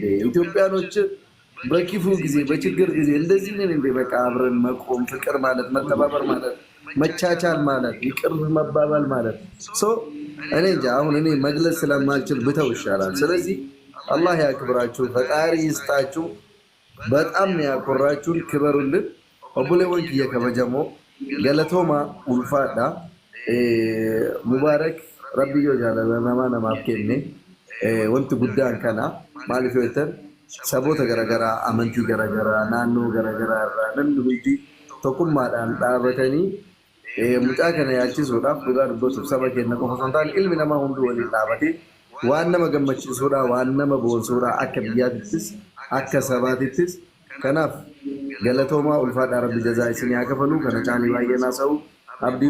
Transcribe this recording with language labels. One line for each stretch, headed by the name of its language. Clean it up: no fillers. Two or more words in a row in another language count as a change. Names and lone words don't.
Amharic: ኢትዮጵያኖች በክፉ ጊዜ በችግር ጊዜ እንደዚህ ነን እንደ በቃ አብረን መቆም ፍቅር ማለት መተባበር ማለት መቻቻል ማለት ይቅር መባባል ማለት እኔ እንጃ አሁን እኔ መግለጽ ስለማልችል ብተው ይሻላል። ስለዚህ አላህ ያክብራችሁ ፈጣሪ ይስጣችሁ። በጣም ያኮራችሁን ክበሩልን። ኦቡሌ ወንክ የከበጀሞ ገለቶማ ኡልፋዳ ሙባረክ ረቢዮ ጃለለማ ነማፍከኔ
Oromo: wanti guddaan kana maaliif yoo ta'an saboota garaagaraa amantii garaagaraa naannoo garaagaraa irraa namni hundi tokkummaadhaan dhaabatanii mucaa kana yaachisuudhaaf dhugaa dubbatuuf saba keenya qofa osoo hin taane ilmi namaa hundi waliin dhaabatee waan nama gammachiisuudha waan nama boonsuudha akka biyyaatittis akka sabaatittis kanaaf galatoomaa ulfaadhaa rabbi jazaa isin haa kafalu kana caalii baay'ee naasa'u abdii